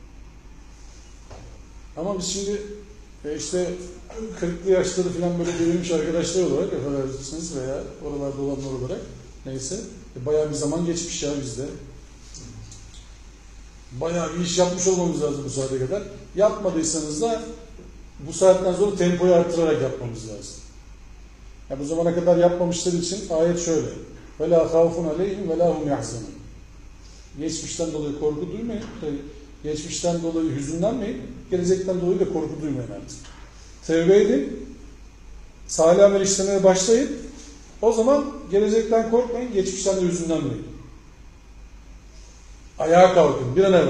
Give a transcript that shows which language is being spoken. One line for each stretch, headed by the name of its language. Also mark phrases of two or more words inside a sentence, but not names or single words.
Turkish: Ama biz şimdi işte 40'lı yaşları falan böyle devirmiş arkadaşlar olarak affedersiniz veya oralarda olanlar olarak neyse bayağı bir zaman geçmiş ya bizde. Bayağı bir iş yapmış olmamız lazım bu saate kadar. Yapmadıysanız da bu saatten sonra tempoyu arttırarak yapmamız lazım. Yani bu zamana kadar yapmamışlar için ayet şöyle.
Arabic: وَلَا خَوْفٌ عَلَيْهِمْ وَلَا هُمْ يَحْزَنُونَ.
Turkish: Geçmişten dolayı korku duymayın. Geçmişten dolayı hüzünlenmeyin. Gelecekten dolayı da korku duymayın artık. Tevbe edin. Salih amel işlemeye başlayın. O zaman gelecekten korkmayın. Geçmişten de hüzünlenmeyin. Ayağa kalkın. Bir an evvel.